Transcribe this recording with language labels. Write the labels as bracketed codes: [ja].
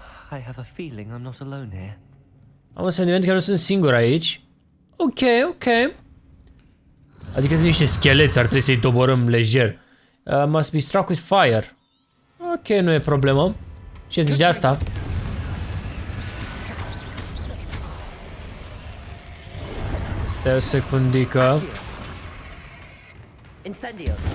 [en] I have a feeling I'm not alone here. [ro] Am un sentiment că nu sunt singur aici. Ok. Adică sunt niște scheleți, ar trebui să-i doborâm lejer. [en] Must be struck with fire. [ro] Ok, nu e problemă. Ce zici de asta? Stai o secundică. Incendio.